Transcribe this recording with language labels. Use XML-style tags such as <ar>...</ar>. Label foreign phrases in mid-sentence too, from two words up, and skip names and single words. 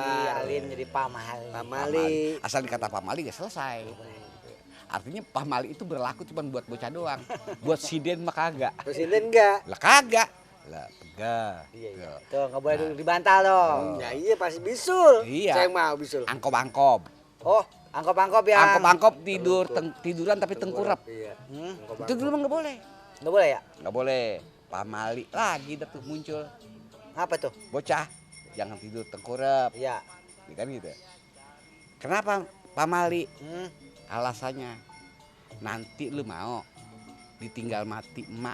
<id>dialin jadi pamali. Pamali. Asal dikata pamali gak selesai. Artinya pamali itu berlaku cuma buat bocah doang. Buat siden mah kagak. Presiden enggak? Lah kagak. Lah pegah. Iya. Tuh nggak boleh duduk di bantal dong. Ya iya pasti bisul. Iya. Saya mau bisul. Angkop-angkop. Oh, angkop-angkop yang. Angkop-angkop tiduran tapi tengkurap. Iya. Hmm, Itu dulu mah nggak boleh. nggak boleh ya? Nggak boleh. Pamali lagi dah tuh muncul. Apa tuh? Bocah jangan tidur tengkurap. Iya. Kan gitu. Kenapa pamali? Hmm. Alasannya nanti lu mau ditinggal mati emak.</id>